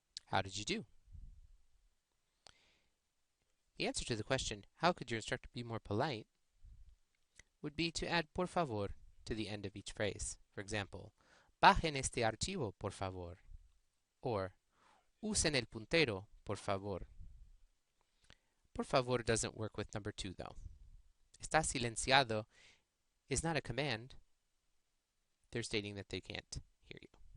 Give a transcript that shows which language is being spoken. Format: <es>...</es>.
<en>How did you do? The answer to the question, how could your instructor be more polite, would be to add</en> <es>por favor</es> <en>to the end of each phrase. For example,</en> <es>bajen este archivo, por favor.</es> <en>Or,</en> <es>usen el puntero, por favor. Por favor</es> <en>doesn't work with number 2, though.</en> <es>Está silenciado</es> <en>is not a command. They're stating that they can't hear you.</en>